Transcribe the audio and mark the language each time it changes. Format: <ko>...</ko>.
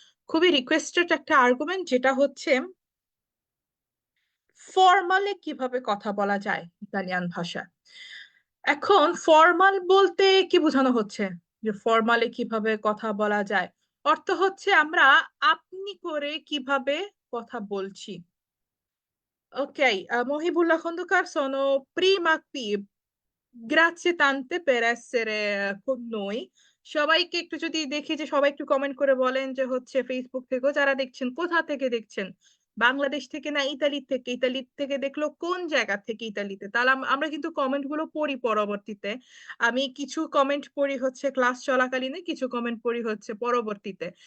<bn>খুবই রিকোয়েস্টেড একটা আর্গুমেন্ট, যেটা হচ্ছে ফর্মালে কিভাবে কথা বলা যায় ইতালিয়ান ভাষা। এখন ফর্মাল বলতে কি বোঝানো হচ্ছে? যে ফর্মালে কিভাবে কথা বলা যায়, অর্থ হচ্ছে আমরা আপনি করে কিভাবে কথা বলছি।</bn> <it>Ok, Mohibullah Khondukar, sono prima qui. Grazie tante per essere con noi.</it> <bn>সবাইকে একটু যদি দেখি যে সবাই একটু কমেন্ট করে বলেন যে হচ্ছে ফেসবুক থেকেও যারা দেখছেন, কোথা থেকে দেখছেন? বাংলাদেশ থেকে না ইতালি থেকে? ইতালি থেকে দেখলো কোন জায়গা থেকে ইতালিতে? তাহলে আমরা কিন্তু কমেন্ট গুলো পড়ি পরবর্তীতে। আমি কিছু কমেন্ট পড়ি হচ্ছে ক্লাস চলাকালীন, কিছু কমেন্ট পড়ি হচ্ছে পরবর্তীতে।</bn>